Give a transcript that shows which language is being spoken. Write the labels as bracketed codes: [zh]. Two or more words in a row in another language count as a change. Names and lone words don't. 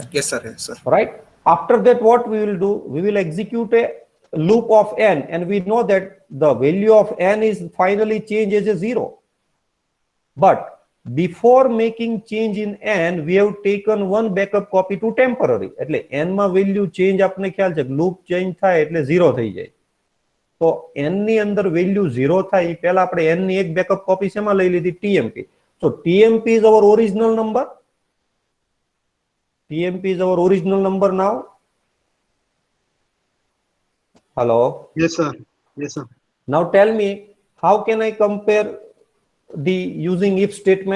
[en] Yes, sir. Yes, sir. right? After that, what we will do? We will execute a loop of n, and we know that the value of n is finally changed as a 0. But before making change in n, we have taken one backup copy to temporary. [gu] એટલે n માં [en] value change [gu] આપને ખ્યાલ છે, [en] loop change [gu] થાય એટલે 0 થઈ જાય. તો n ની અંદર value 0 થાય એ પહેલા આપણે n ની એક [en] backup copy [gu] શેમાં લઈ લીધી? [en] TMP. So TMP is our original number. TMP is our original number now. Hello. Yes, sir. Yes, sir. Now tell me, how can I compare the using if statement?